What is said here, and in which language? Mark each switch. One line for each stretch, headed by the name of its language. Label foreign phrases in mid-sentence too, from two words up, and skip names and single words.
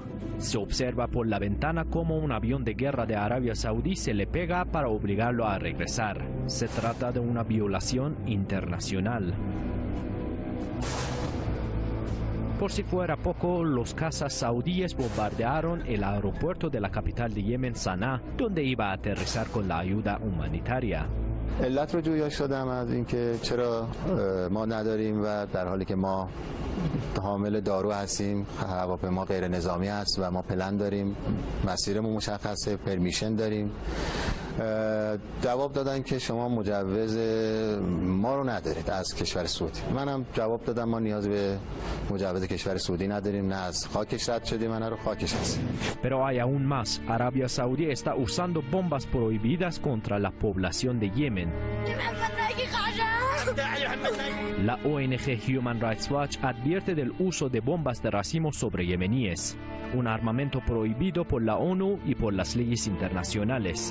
Spanish: Se observa por la ventana cómo un avión de guerra de Arabia Saudí se le pega para obligarlo a regresar. Se trata de una violación internacional. Por si fuera poco, los cazas saudíes bombardearon el aeropuerto de la capital de Yemen, Sanaa, donde iba a aterrizar con la ayuda humanitaria.
Persian: علت رو جویا شدم از اینکه چرا ما نداریم و در حالی که ما حامل دارو هستیم، هواپیما غیر نظامی است و ما پلن داریم، مسیرمون مشخصه، پرمیشن داریم. جواب دادن که شما مجوز ما رو ندارید از کشور سعودی. منم جواب دادم ما نیاز به مجوز کشور سعودی نداریم، نه از خاکش رد شدیم، نه رو خاکش هستیم.
Spanish: Pero hay aún más. Arabia Saudí está usando bombas prohibidas contra la población de Yemen. La ONG Human Rights Watch advierte del uso de bombas de racimo sobre yemeníes, un armamento prohibido por la ONU y por las leyes internacionales.